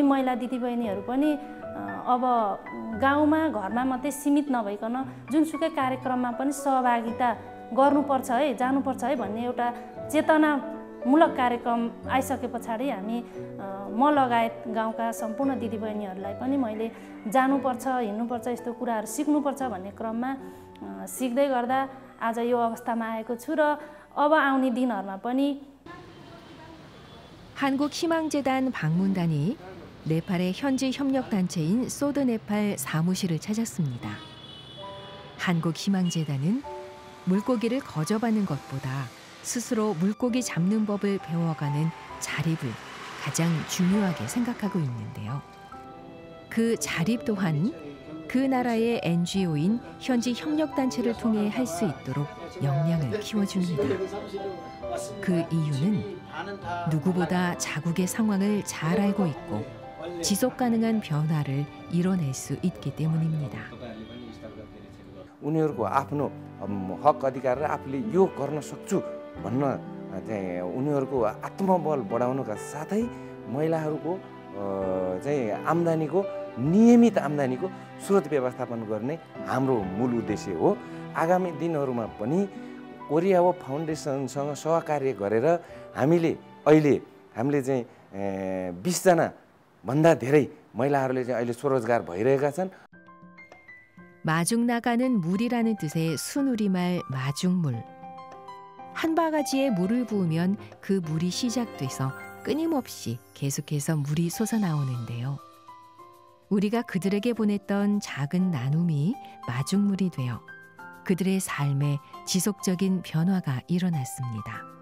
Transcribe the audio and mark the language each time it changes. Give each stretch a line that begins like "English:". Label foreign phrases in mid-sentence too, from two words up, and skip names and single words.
Nepali: महिला दिदीबहिनीहरू पनि अब गाउँमा घरमा मात्रै सीमित नभइकन जुनसुकै कार्यक्रममा पनि सहभागिता गर्नुपर्छ है, जानुपर्छ है भन्ने एउटा चेतनामूलक कार्यक्रम आइसके पछाडि हामी म लगायत गाउँका सम्पूर्ण दिदीबहिनीहरूलाई पनि मैले जानुपर्छ, हिँड्नुपर्छ, यस्तो कुराहरू सिक्नुपर्छ भन्ने क्रममा सिक्दै गर्दा आज यो अवस्थामा आएको छु र अब आउने दिनहरूमा पनि
Korean: 한국희망재단 방문단이 네팔의 현지 협력단체인 소드 네팔 사무실을 찾았습니다. 한국희망재단은 물고기를 거저받는 것보다 스스로 물고기 잡는 법을 배워가는 자립을 가장 중요하게 생각하고 있는데요. 그 자립 또한 그 나라의 NGO인 현지 협력단체를 통해 할 수 있도록 역량을 키워줍니다. 그 이유는 누구보다 자국의 상황을 잘 알고 있고 지속 가능한 변화를 이뤄낼 수 있기 때문입니다.
Nepali: उनीहरूको आफ्नो हक अधिकार र आफूले यो गर्न सक्छु भन्न चाहिँ उनीहरूको आत्मबल बढाउनका साथै महिलाहरूको चाहिँ आम्दानीको नियमित आम्दानीको स्रोत व्यवस्थापन गर्ने हाम्रो मूल उद्देश्य हो। आगामी दिनहरूमा पनि ओरियावो फाउन्डेसनसँग सहकार्य गरेर हामीले चाहिँ 20 जना भन्दा धेरै महिलाहरूले चाहिँ अहिले स्वरोजगार भइरहेका छन्।
Korean: 마중 나가는 물이라는 뜻의 순우리말 마중물. 한 바가지에 물을 부으면 그 물이 시작돼서 끊임없이 계속해서 물이 솟아나오는데요. 우리가 그들에게 보냈던 작은 나눔이 마중물이 되어 그들의 삶에 지속적인 변화가 일어났습니다.